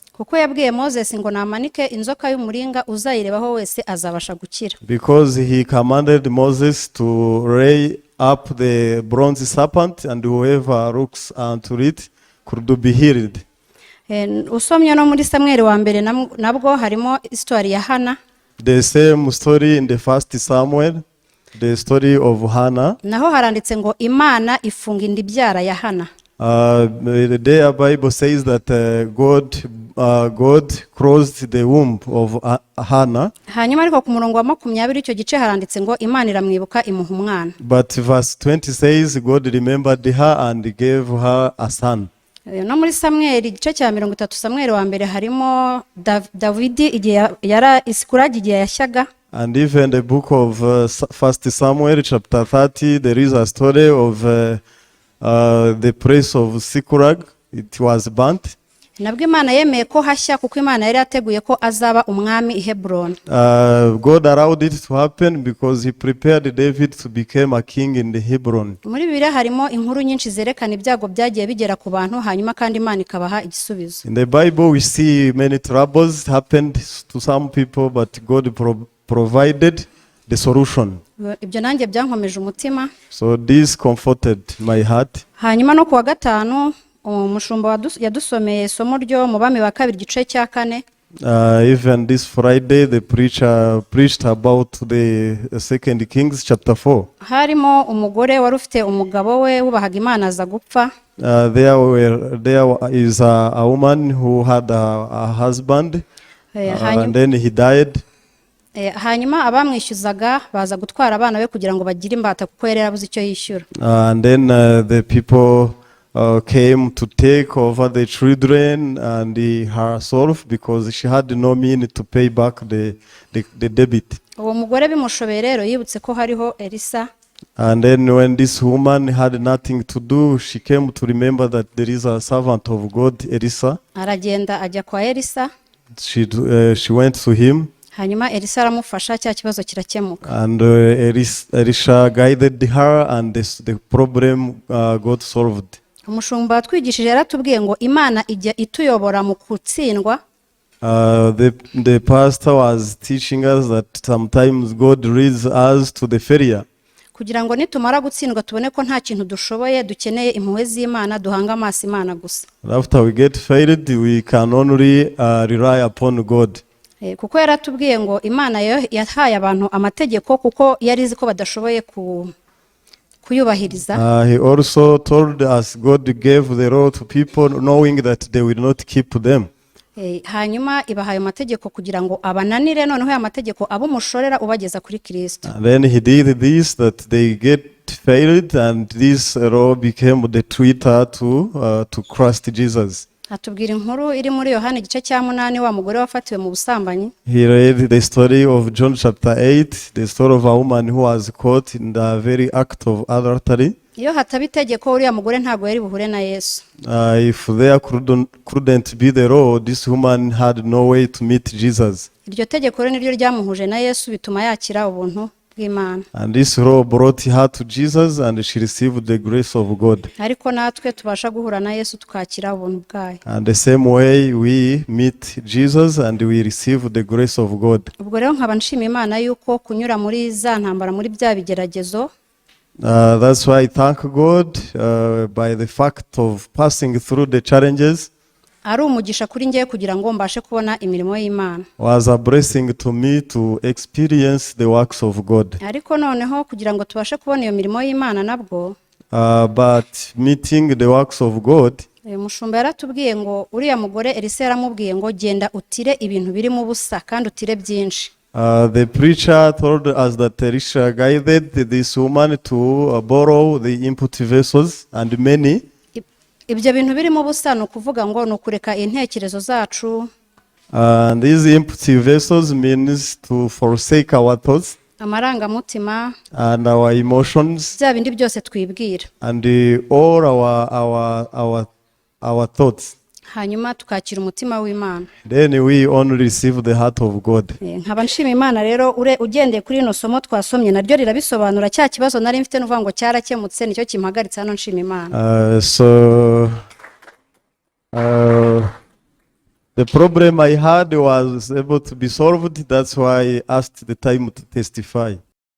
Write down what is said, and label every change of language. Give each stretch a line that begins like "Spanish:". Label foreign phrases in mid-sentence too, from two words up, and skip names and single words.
Kinyarwanda: Kuko yabwiye Moses ngo namanike inzoka y'umuringa uzayirebaho wese azabasha gukira.
English: Because he commanded Moses to lay up the bronze serpent and whoever looks unto it could be healed.
Kinyarwanda: Usomye no muri Samuel wa mbere nabwo harimo history ya Hana.
English: The same story in the first Samuel, the story of Hannah.
Kinyarwanda: Naho haranditse ngo Imana ifunga indibyara ya Hana.
English: The Bible says that God closed the womb of Hannah.
Kinyarwanda: Hanyuma ariko ku murongo wa 20 icyo gice haranditse ngo Imana iramwibuka imuha umwana.
English: But verse 20 says God remembered her and gave her a son.
Kinyarwanda: No muri Samuel igice cya 30 Samuel wa mbere harimo David igihe yara Isikuragi igihe yashyaga.
English: And even the book of 1 Samuel chapter 30 there is a story of the place of Sikurag. It was burnt.
Kinyarwanda: Nabwo Imana yemeye ko hashya kuko Imana yari yateguye ko azaba umwami i Hebron.
English: God allowed it to happen because he prepared David to become a king in the Hebron.
Kinyarwanda: Muri Bibiliya harimo inkuru nyinshi zerekana ibyago byagiye bigera ku bantu hanyuma kandi Imana ikabaha igisubizo.
English: In the Bible we see many troubles happened to some people, but God provided the solution.
Kinyarwanda: ibyo nanjye byankomeje umutima.
English: So this comforted my heart.
Kinyarwanda: Hanyuma no kuwa gatanu umushumba yadusomeye isomo ryo mu bami wa kabiri igice cya 4.
English: Even this Friday, the preacher preached about the 2 Kings chapter 4.
Kinyarwanda: Harimo umugore wari ufite umugabo we wubahaga Imana aza gupfa.
English: There is a woman who had a husband, and then he died.
Kinyarwanda: Hanyuma abamwishyuzaga baza gutwara abana be kugira ngo bagire imbata kuko yari yarabuze icyo yishyura.
English: And then the people came to take over the children and herself because she had no means to pay back the debit.
Kinyarwanda: Uwo mugore bimushobeye rero yibutse ko hariho Elisa.
English: And then when this woman had nothing to do, she came to remember that there is a servant of God, Elisa.
Kinyarwanda: Aragenda ajya kwa Elisa.
English: She went to him.
Kinyarwanda: Hanyuma Elisa aramufasha cya kibazo kirakemuka.
English: And Elisha guided her and the problem got solved.
Kinyarwanda: Umushumba twigishije yaratubwiye ngo Imana ijya ituyobora mu kutsindwa.
English: The pastor was teaching us that sometimes God leads us to the failure.
Kinyarwanda: Kugira ngo nitumara gutsindwa tubone ko nta kintu dushoboye dukeneye impuhwe z'Imana duhanga amaso Imana gusa.
English: After we get failed, we can only rely upon God.
Kinyarwanda: Kuko yaratubwiye ngo Imana yahaye abantu amategeko kuko yari izi ko badashoboye kuyubahiriza.
English: He also told us God gave the law to people knowing that they will not keep them.
Kinyarwanda: Hanyuma ibahaye amategeko kugira ngo abananire noneho ya mategeko abumushorera ubageza kuri Kristo.
English: Then he did this that they get failed and this law became the Twitter to Christ Jesus.
Kinyarwanda: Atubwira inkuru iri muri Yohana igice cya 8 wa mugore wafatiwe mu busambanyi.
English: He read the story of John chapter 8, the story of a woman who was caught in the very act of adultery.
Kinyarwanda: Iyo hataba itegeko uriya mugore ntago yari buhure na Yesu.
English: If there couldn't be the law, this woman had no way to meet Jesus.
Kinyarwanda: Iryo tegeko rero niryo ryamuhuje na Yesu bituma yakira ubuntu bw'Imana.
English: And this law brought her to Jesus and she received the grace of God.
Kinyarwanda: Ariko natwe tubasha guhura na Yesu tukakira ubuntu bwayo.
English: And the same way we meet Jesus and we receive the grace of God.
Kinyarwanda: Ubwo rero nkaba nshima Imana yuko kunyura muri za ntambara muri bya bigeragezo.
English: That's why I thank God by the fact of passing through the challenges.
Kinyarwanda: Ari umugisha kuri ngiye kugira ngo mbashe kubona imirimo y'Imana.
English: Was a blessing to me to experience the works of God.
Kinyarwanda: Ariko noneho kugira ngo tubashe kubona iyo mirimo y'Imana nabwo.
English: But meeting the works of God.
Kinyarwanda: Umushumba yaratubwiye ngo uriya mugore Elisa yaramubwiye ngo genda utire ibintu biri mu busa kandi utire byinshi.
English: The preacher told us that Elisha guided this woman to borrow the empty vessels and many.
Kinyarwanda: Ibyo bintu biri mu busa no kuvuga ngo no kureka intekerezo zacu.
English: And these empty vessels means to forsake our thoughts.
Kinyarwanda: Amarangamutima
English: And our emotions.
Kinyarwanda: bya bindi byose twibwira.
English: And all our thoughts.
Kinyarwanda: Hanyuma tukakira umutima w'Imana.
English: Then we only receive the heart of God.
Kinyarwanda: Nkaba nshima Imana rero ugendeye kuri ino somo twasomye naryo rirabisobanura cya kibazo nari mfite n'uvuga ngo cyarakemutse nicyo kimpagaritse hano nshima Imana.
English: The problem I had was able to be solved. That's why I asked the time to testify.